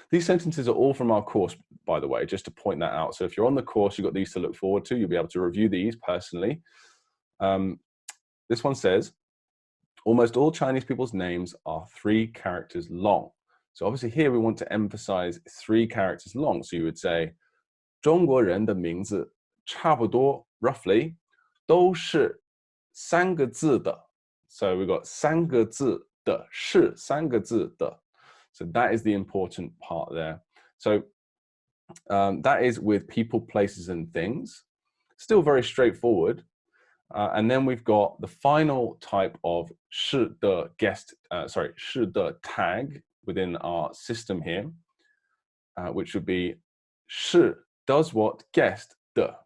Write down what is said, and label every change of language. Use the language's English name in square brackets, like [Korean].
[English] These sentences are all from our course, by the way, just to point that out. So if you're on the course, you've got these to look forward to. You'll be able to review these personally. This one says, almost all Chinese people's names are 3 characters long. So obviously here we want to emphasize 3 characters long. [Chinese] So you would say, 中国人的名字差不多 [English] roughly [Chinese] 都是3个字的. [English] So we've got [Chinese] 3个字的, 是3个字的. [English] So that is the important part there. So that is with people, places, and things. Still very straightforward. And then we've got the final type of 是的 是的 tag within our system here, which would be 是 does what, guessed, 的.